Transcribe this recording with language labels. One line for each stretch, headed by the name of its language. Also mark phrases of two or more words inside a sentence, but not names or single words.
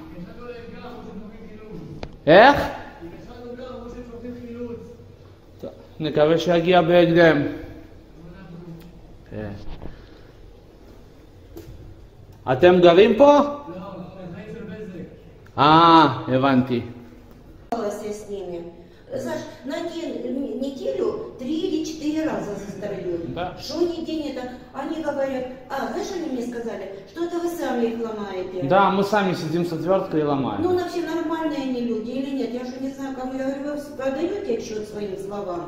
Hebrew: איך? נקווה שיגיע בהקדם. אתם גרים פה? הבנתי.
Russian: Саш, на неделю 3 или 4 раза застрелили. Да. Что не день это? Они говорят, знаешь, они мне сказали, что это вы сами их ломаете. Да, мы сами сидим с отверткой и ломаем. Ну, вообще нормальные они люди или нет? Я же не знаю, кому я говорю, вы подаете отчет своим словам?